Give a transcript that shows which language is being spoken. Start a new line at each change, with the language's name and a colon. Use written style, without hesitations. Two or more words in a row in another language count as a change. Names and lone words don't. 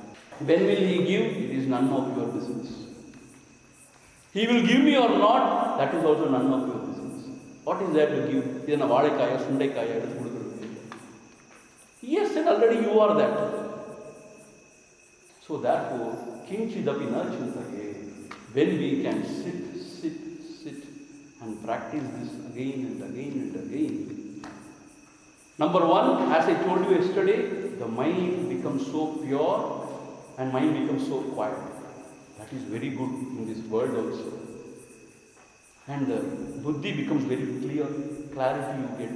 English: When will he give? It is none of your business. He will give me or not, that is also none of your business. What is there to give? He has said already you are that. So therefore,
Sanskrit: kinchidapi na chintaye.
English: When we can sit and practice this again and again and again. Number one, as I told you yesterday, the mind becomes so pure and mind becomes so quiet. That is very good in this world also. And the buddhi becomes very clear, clarity you get.